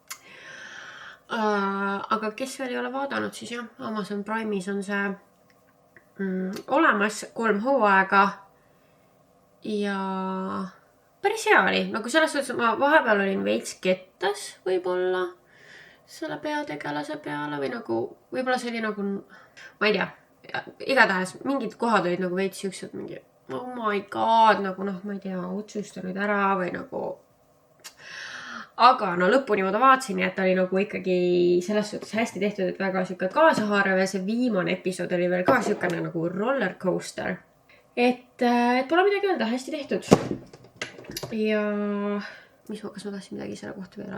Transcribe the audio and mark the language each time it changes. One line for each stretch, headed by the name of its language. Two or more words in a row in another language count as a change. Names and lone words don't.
Estonian: Aga kes veel ei ole vaadanud, siis jah, Amazon Prime'is on see olemas 3 hooaega ja päris hea oli. Nagu selles suhtes, ma vahepeal olin veits kettas võib-olla selle peategelase peale või nagu, võib-olla see oli nagu, ma ei tea, igatahes mingid kohad olid nagu veits siuksed mingi,
English: oh my god,
Estonian: nagu ma ei tea, otsusta nüüd ära või nagu. Aga lõpuni ma ta vaatasin ja et ta oli nagu ikkagi selles suhtes hästi tehtud, et väga siuke kaasahaarev ja see viimane episood oli veel ka siukene nagu
English: roller coaster.
Estonian: Et pole midagi öelda, hästi tehtud. Ja kas ma tahtsin midagi selle kohta veel öelda?